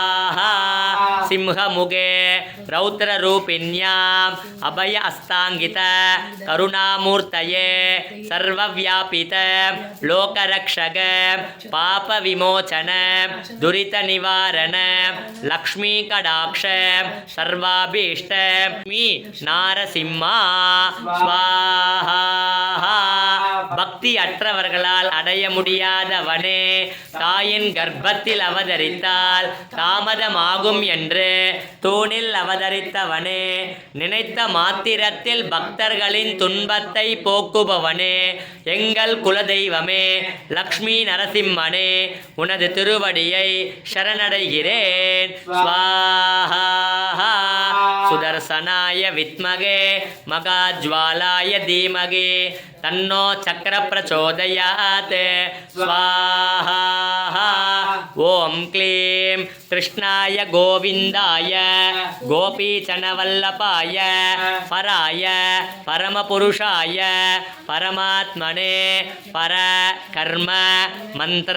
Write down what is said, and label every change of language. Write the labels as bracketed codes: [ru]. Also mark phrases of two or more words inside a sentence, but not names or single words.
[sa] सिंहमुगे रौद्ररूपिण्याम् अभय अस्तांगित करुणामूर्तये सर्वव्यापित लोकरक्षक पाप विमोचन दुरित निवारण लक्ष्मी कटाक्ष सर्वाभीष्ट मी नारसिंह [ta] स्वाहा பக்தி அற்றவர்களால் அடைய முடியாதவனே தாயின் கர்ப்பத்தில் அவதரித்தால் தாமதமாகும் என்று தூணில் அவதரித்தவனே நினைத்த மாத்திரத்தில் பக்தர்களின் துன்பத்தை போக்குபவனே எங்கள் குலதெய்வமே லக்ஷ்மி நரசிம்மனே உனது திருவடியை சரணடைகிறேன் ஸ்வாஹா [sa] सुदर्शनाय विद्महे महाज्वालाय धीमहि तन्नो चक्र प्रचोदयात् स्वाहा ओम क्लीं कृष्णाय गोविंदाय गोपीचनवल्लभाय पराय परमपुरुषाय परमात्मने पर कर्म मंत्र